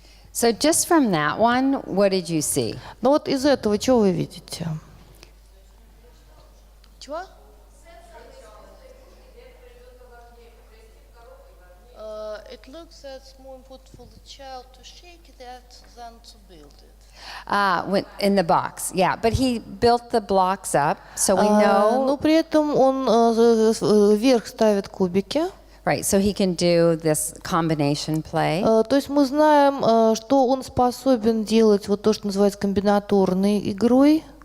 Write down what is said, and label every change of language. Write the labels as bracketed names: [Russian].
[English] So just from that one, what did you see? [Russian] Ну вот из этого что вы видите? Чего? [English] It looks that's more important for the child to shake it than to build it. In the box, yeah. But he built the blocks up, so we know. [Russian] Но при этом он вверх ставит кубики. [English] Right, so he can do this combination play. [Russian] То есть мы знаем, что он способен делать вот то, что называется комбинаторной игрой.